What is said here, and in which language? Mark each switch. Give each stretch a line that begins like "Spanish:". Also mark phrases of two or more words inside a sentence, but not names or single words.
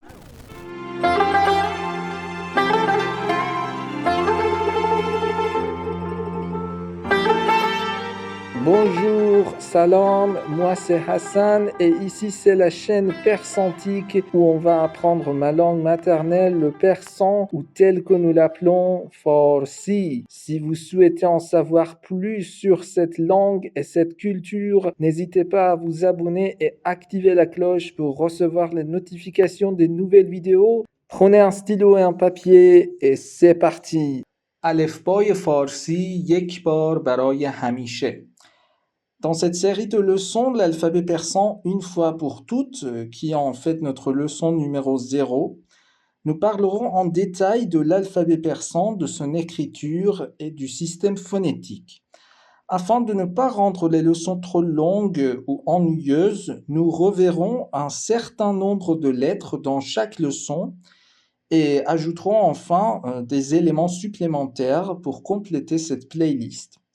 French: Bonjour, salam, moi c'est Hassan et ici c'est la chaîne Persantique où on va apprendre ma langue maternelle, le persan ou tel que nous l'appelons, Farsi. Si vous souhaitez en savoir plus sur cette langue et cette culture, n'hésitez pas à vous abonner et activer la cloche pour recevoir les notifications des nouvelles vidéos. Prenez un stylo et un papier et c'est parti.
Persian: الفبای فارسی یک بار برای همیشه.
French: Dans cette série de leçons de l'alphabet persan, une fois pour toutes, qui est en fait notre leçon numéro 0, nous parlerons en détail de l'alphabet persan, de son écriture et du système phonétique. Afin de ne pas rendre les leçons trop longues ou ennuyeuses, nous reverrons un certain nombre de lettres dans chaque leçon et ajouterons enfin des éléments supplémentaires pour compléter cette playlist.